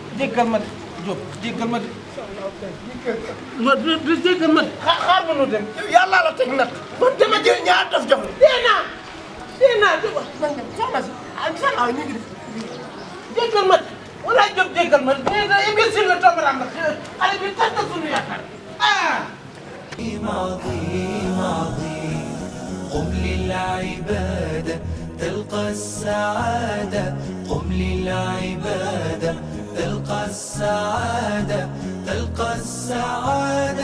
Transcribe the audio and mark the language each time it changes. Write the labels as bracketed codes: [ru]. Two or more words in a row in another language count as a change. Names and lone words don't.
[wo] jéggal ma de Diop jéggal ma de ma jéggal ma de xaar ma nu dem yàlla la teg nag man dama jël ñaar daf jox la dee naa man dem soxna si ah ñu ngi def jéggal ma de wala Diop jéggal ma de imbécile la tombaraam la xale bi tas na sunu yaakaar [ar] عظيم عظيم قم للعبادة تلقى السعادة قم للعبادة تلقى السعادة تلقى السعادة